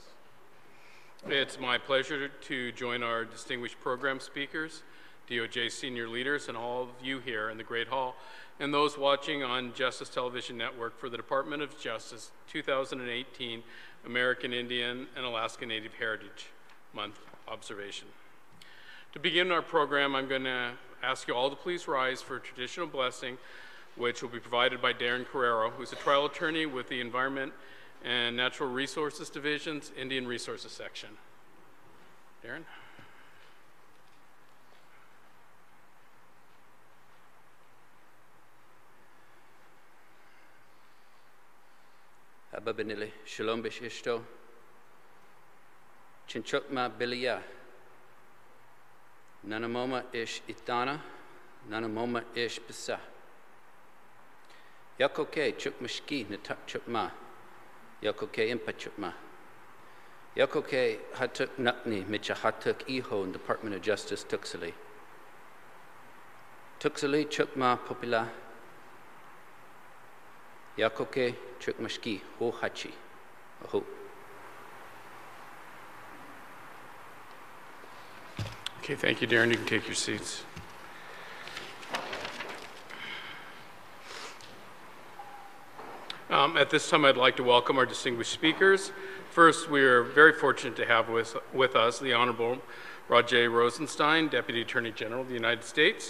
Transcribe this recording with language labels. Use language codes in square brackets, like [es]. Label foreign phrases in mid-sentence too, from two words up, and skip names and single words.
[en] It's my pleasure to join our distinguished program speakers, DOJ senior leaders, and all of you here in the Great Hall, and those watching on Justice Television Network for the Department of Justice 2018 American Indian and Alaska Native Heritage Month observation. To begin our program, I'm going to ask you all to please rise for a traditional blessing, which will be provided by Darren Carrero, who's a trial attorney with the Environment and Natural Resources Division's Indian Resources Section. Darren? [cho] Ababanili, Shalom Bish Ishto, Chinchukma Biliya, Nanamoma Ish Itana, Nanamoma Ish Bisa. Yakoke Chukmashki Natak Chukma, Yakoke Impa Chukma. Yakoke Hatuk Nakni Micha Hatuk Iho in Department of Justice Tuxali. Tuxali Chukma Popila. Yakoke Chukmashki Ho Hachi. Aho. [en] Okay, thank you, Darren. You can take your seats. At this time, I'd like to welcome our distinguished speakers. First, we are very fortunate to have with us the Honorable Rajay Rosenstein, Deputy Attorney General of the United States.